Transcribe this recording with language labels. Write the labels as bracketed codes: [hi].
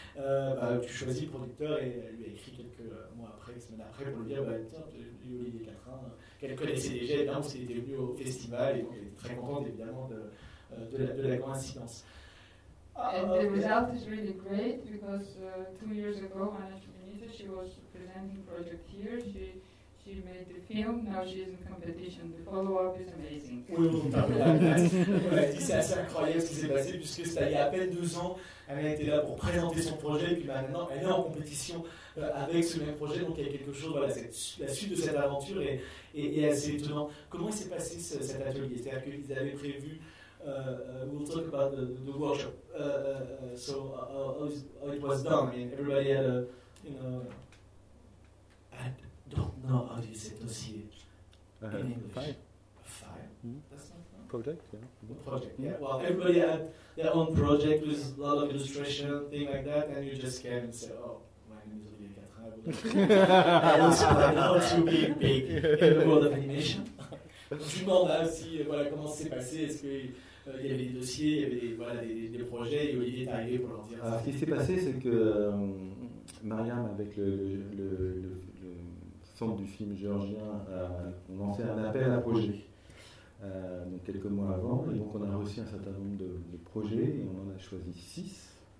[fr] Tu choisis le producteur et elle lui a écrit quelques mois après, une semaine après, pour lui dire Olivier Catrin, qu'elle connaissait déjà, et bien parce qu'elle était venue au festival, et donc elle était très contente évidemment de la coïncidence. [en] And the result is really great because 2 years ago, when she was presenting project here, She made the film, now she's in competition. The follow-up is amazing. [fr] Oui, on t'a parlé de ça. C'est assez incroyable ce qui s'est passé, puisque c'était il y a à peine 2 ans, elle était là pour présenter son projet, et puis maintenant elle est en compétition avec ce même projet, donc il y a quelque chose, voilà, c'est la suite de cette aventure est assez étonnante. Comment s'est passé cet atelier? C'est-à-dire qu'ils avaient prévu. [en] We'll talk about the workshop. So it was done. I mean, everybody had a, I don't know how do you say dossier in English. A file. Mm-hmm. That's not fun. Project, yeah. Mm-hmm. Project, yeah. Mm-hmm. Well, everybody had their own project with a lot of illustration, thing like that, and you just came and said, oh, my name is Olivier Catrin. I was proud of you being big in the world of animation. [fr] Je me demande aussi voilà, comment c'est passé, est-ce qu'il y avait des dossiers, il y avait des projets, et Olivier est arrivé pour leur dire. Alors, ce qui s'est passé, c'est que Mariam, avec le centre du film géorgien, on lançait un appel à projet donc quelques mois avant, et donc on a reçu un certain nombre de projets, et on en a choisi 6.